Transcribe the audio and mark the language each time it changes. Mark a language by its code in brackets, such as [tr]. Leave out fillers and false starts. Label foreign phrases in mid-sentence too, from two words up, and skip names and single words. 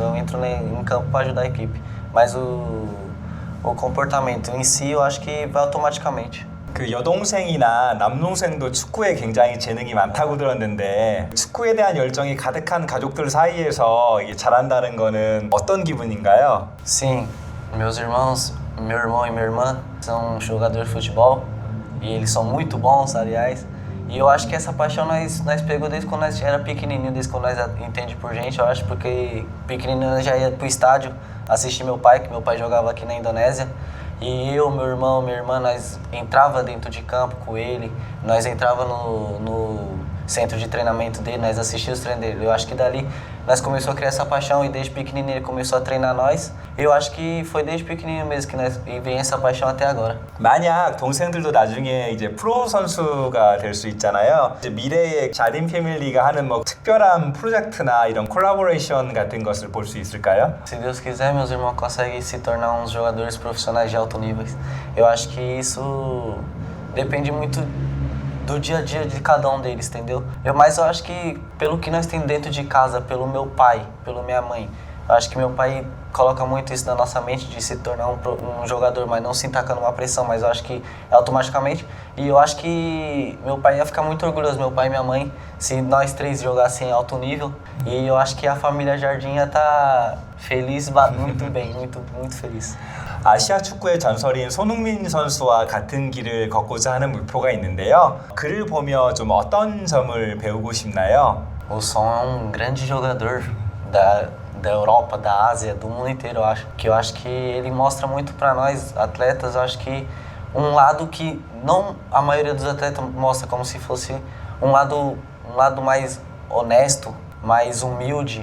[pt] Eu entro em campo para ajudar a equipe. Mas o comportamento em si, eu acho que vai automaticamente. [ko] 그 여동생이나 남동생도 축구에 굉장히 재능이 많다고 들었는데 축구에 대한 열정이 가득한 가족들 사이에서 이게 잘한다는 거는 어떤 기분인가요? [pt] Sim, meus irmãos, meu irmão e minha irmã são jogadores de futebol e eles são muito bons, aliás. E eu acho que essa paixão nós pegou desde quando nós era pequenininho, desde quando nós entende por gente, eu acho, porque pequenininho nós já ia pro estádio assistir meu pai, que meu pai jogava aqui na Indonésia. E eu, meu irmão, minha irmã, nós entrava dentro de campo com ele, nós entrava no centro de treinamento dele, nós assistíamos os treinos dele. Eu acho que dali nós começamos a criar essa paixão e desde pequenininho ele começou a treinar nós. Eu acho que foi desde pequenininho mesmo que nós e vem essa paixão até agora. [ko] 만약 동생들도 나중에 이제 프로 선수가 될 수 있잖아요. 이제 미래의 자딘 패밀리가 하는 뭐 특별한 프로젝트나 이런 콜라보레이션 같은 것을 볼 수 있을까요? [pt] Se Deus quiser, meus irmãos conseguem se tornar uns jogadores profissionais de alto nível. Eu acho que isso depende muito do dia a dia de cada um deles, entendeu? Mas eu acho que pelo que nós temos dentro de casa, pelo meu pai, pela minha mãe, eu acho que meu pai coloca muito isso na nossa mente de se tornar um jogador, mas não se tacando uma pressão, mas eu acho que é automaticamente. E eu acho que meu pai ia ficar muito orgulhoso, meu pai e minha mãe, se nós três jogassem em alto nível. E eu acho que a família Jardim ia estar feliz, muito bem, muito feliz. [ko] 아시아 축구의 전설인 손흥민 선수와 같은 길을 걷고자 하는 목표가 있는데요. 그를 보며 좀 어떤 점을 배우고 싶나요? [pt] O Son é grande jogador da Europa, da Ásia, do mundo inteiro, eu acho. Eu acho que ele mostra muito para nós, atletas, eu acho que um lado que não a maioria dos atletas mostra, como se fosse um lado mais honesto, mais humilde.